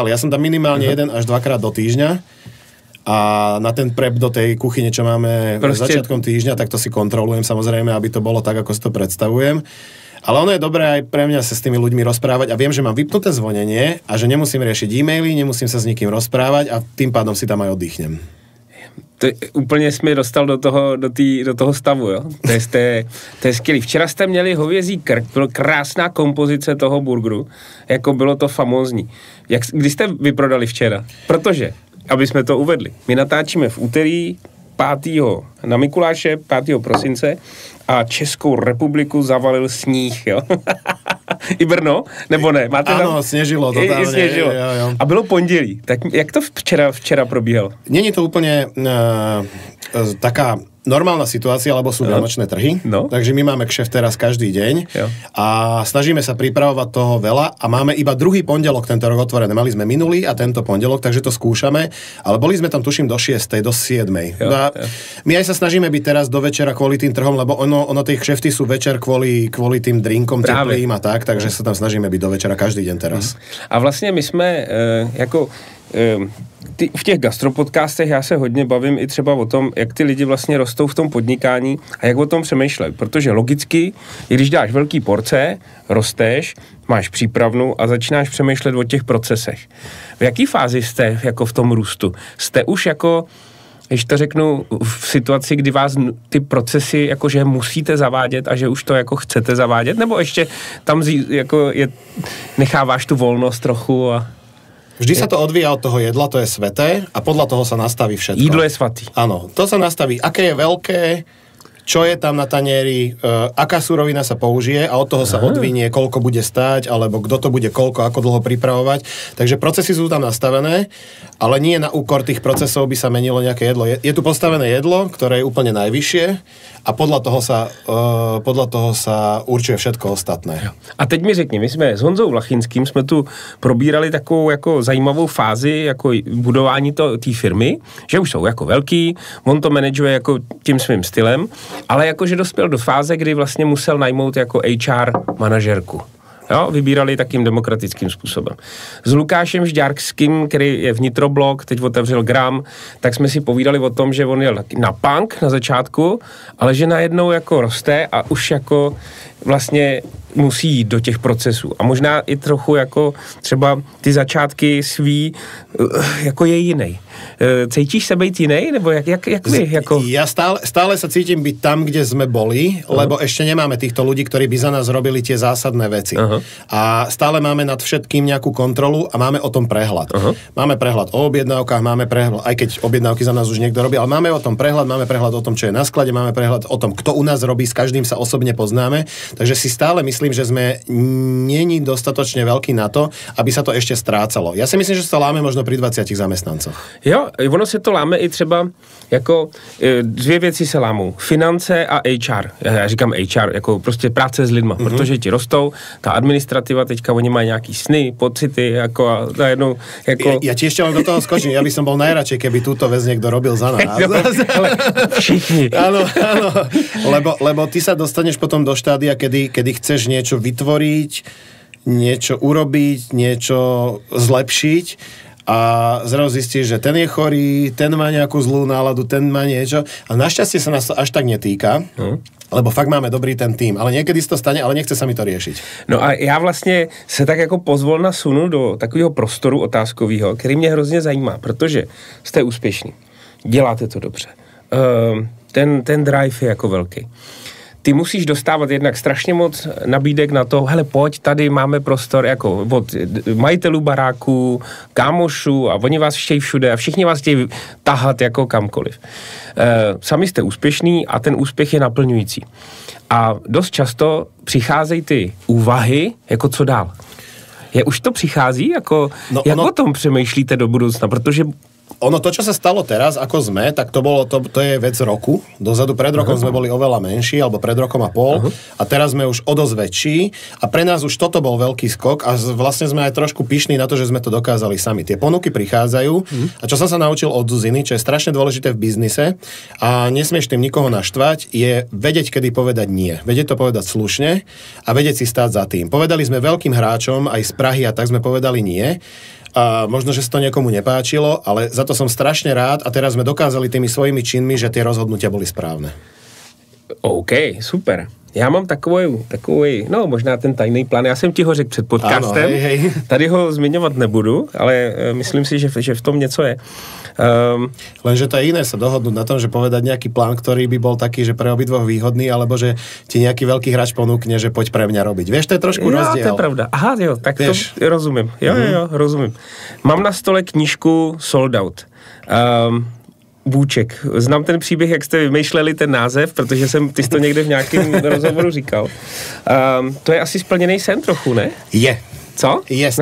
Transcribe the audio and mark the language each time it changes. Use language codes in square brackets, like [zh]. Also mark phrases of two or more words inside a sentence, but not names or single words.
[sk] Ja som tam minimálne 1 až 2 krát do týždňa. A na ten prep do tej kuchyne, čo máme začiatkom týždňa, tak to si kontrolujem samozrejme, aby to bolo tak, ako si to predstavujem. Ale ono je dobré aj pre mňa sa s tými ľuďmi rozprávať a viem, že mám vypnuté zvonenie a že nemusím riešiť e-maily, nemusím sa s nikým rozprávať a tým pádom si tam aj oddychnem. [cs] To úplně jsi mi dostal do toho stavu, jo? To je skvělý. Včera jste měli hovězí krk, byla krásná kompozice toho burgeru, jako bylo to famózní. Kdy jste vyprodali včera? Protože, aby jsme to uvedli, my natáčíme v úterý 5. na Mikuláše, 5. prosince a Českou republiku zavalil sníh, jo? I Brno, nebo ne? Máte [sk] áno, snežilo totálne. [cs] Snežilo. Jo. A bylo pondělí. Tak jak to včera probíhalo? [sk] Není to úplne taká normálna situácia, lebo sú vianočné trhy. [cs] No. [sk] Takže my máme kšeft teraz každý deň. [cs] Jo. [sk] A snažíme sa pripravovať toho veľa a máme iba druhý pondelok tento rok otvorené. Mali sme minulý a tento pondelok, takže to skúšame. Ale boli sme tam, tuším, do 6, do 7. [cs] Jo. [sk] My aj sa snažíme byť teraz do večera kvôli tým trhom, lebo ono tie kšefty sú večer kvôli tým drinkom teplým a tak, takže sa tam snažíme byť do večera každý deň teraz. [cs] A vlastně my jsme v těch gastropodcastech já se hodně bavím i třeba o tom, jak ty lidi vlastně rostou v tom podnikání a jak o tom přemýšlejí, protože logicky, když dáš velký porce, rosteš, máš přípravnu a začínáš přemýšlet o těch procesech. V jaký fázi jste jako v tom růstu? Jste už jako, když to řeknu, v situaci, kdy vás ty procesy jakože musíte zavádět a že už to jako chcete zavádět, nebo ještě tam jako necháváš tu volnost trochu a... [sk] Vždy sa to odvíja od toho jedla, to je sveté a podľa toho sa nastaví všetko. [cs] Jídlo je svatý. [sk] Áno, to sa nastaví, aké je veľké, čo je tam na tanieri, aká surovina sa použije a od toho sa odvinie, koľko bude stáť, alebo kto to bude koľko, ako dlho pripravovať. Takže procesy sú tam nastavené, ale nie na úkor tých procesov by sa menilo nejaké jedlo. Je tu postavené jedlo, ktoré je úplne najvyššie a podľa toho sa určuje všetko ostatné. [cs] A teď mi řekni, my jsme s Honzou Vlachinským jsme tu probírali takovou jako zajímavou fázi jako budování té firmy, že už jsou jako velký, on to manažuje jako tím svým stylem, ale jakože dospěl do fáze, kdy vlastně musel najmout jako HR manažerku. Jo, vybírali takým demokratickým způsobem. S Lukášem Žďárským, který je vnitroblok, teď otevřel Gram, tak jsme si povídali o tom, že on jel na punk na začátku, ale že najednou jako roste a už jako vlastně musí jít do těch procesů. A možná i trochu jako třeba ty začátky svý jako je jiný. [sk] Cítíš sa byť inej? [cs] Nebo jak vy? Jako... [sk] Ja stále sa cítim byť tam, kde sme boli, lebo ešte nemáme týchto ľudí, ktorí by za nás robili tie zásadné veci. A stále máme nad všetkým nejakú kontrolu a máme o tom prehľad. Máme prehľad o objednávkach, máme prehľad, aj keď objednávky za nás už niekto robí, ale máme o tom prehľad, máme prehľad o tom, čo je na sklade, máme prehľad o tom, kto u nás robí, s každým sa osobne poznáme. Takže si stále myslím, že sme není dostatočne veľký na to, aby sa to ešte strácalo. Ja si myslím, že sa láme možno pri 20 zamestnancoch. [cs] Jo, ono se to láme i třeba jako dvě věci se lámou. Finance a HR. Já říkám HR, jako prostě práce s lidma, protože ti rostou, ta administrativa, teďka oni mají nějaký sny, pocity, jako a najednou, jako... [sk] Ja ti ešte len do toho skočím, ja by som bol najradšej, keby túto vec niekto robil za nás. [cs] Ale všichni. [sk] Áno, lebo ty sa dostaneš potom do štádia, kedy chceš niečo vytvoriť, niečo urobiť, niečo zlepšiť a zrazu zistíš, že ten je chorý, ten má nejakú zlú náladu, ten má niečo a našťastie sa nás to až tak netýka, lebo fakt máme dobrý ten tým, ale niekedy to stane, ale nechce sa mi to riešiť. [cs] No a já vlastně se tak jako pozvolna sunu do takového prostoru otázkového, který mě hrozně zajímá, protože jste úspěšní, děláte to dobře, ten drive je jako velký. Ty musíš dostávat jednak strašně moc nabídek na to, hele, pojď, tady máme prostor jako od majitelů baráků, kámošů a oni vás chtějí všude a všichni vás chtějí tahat jako kamkoliv. Sami jste úspěšní a ten úspěch je naplňující. A dost často přicházejí ty úvahy, jako co dál. Už to přichází? Jako, jak o tom přemýšlíte do budoucna? Protože [sk] ono, to, čo sa stalo teraz, ako sme, tak to je vec roku. Dozadu pred rokom sme boli oveľa menší, alebo pred rokom a pol. A teraz sme už o dosť väčší. A pre nás už toto bol veľký skok a vlastne sme aj trošku pyšní na to, že sme to dokázali sami. Tie ponuky prichádzajú. A čo som sa naučil od Zuziny, čo je strašne dôležité v biznise a nesmieš tým nikoho naštvať, je vedieť, kedy povedať nie. Vedieť to povedať slušne a vedieť si stáť za tým. Povedali sme veľkým hráčom aj z Prahy a tak sme povedali nie. A možno, že sa to niekomu nepáčilo, ale za to som strašne rád a teraz sme dokázali tými svojimi činmi, že tie rozhodnutia boli správne. [cs] OK, super. Já mám takový, no možná ten tajný plán, já jsem ti ho řekl před podcastem, [sk] ano, hej. [cs] Tady ho zmiňovat nebudu, ale myslím si, že v tom něco je. [sk] Lenže to je iné sa dohodnúť na tom, že povedať nejaký plán, ktorý by bol taký, že pre obidvoch výhodný, alebo že ti nejaký veľký hráč ponúkne, že poď pre mňa robiť. Vieš, to je trošku rozdiel. [cs] Jo, to je pravda. Aha, jo, [sk] tak vieš. [cs] To rozumím. Jo, rozumím. Mám na stole knížku Sold Out. Bůček. Znám ten příběh, jak jste vymýšleli ten název, protože ty jsi to někde v nějakém rozhovoru říkal. To je asi splněný sen trochu, ne? Je. Co? [sk] Je strašne.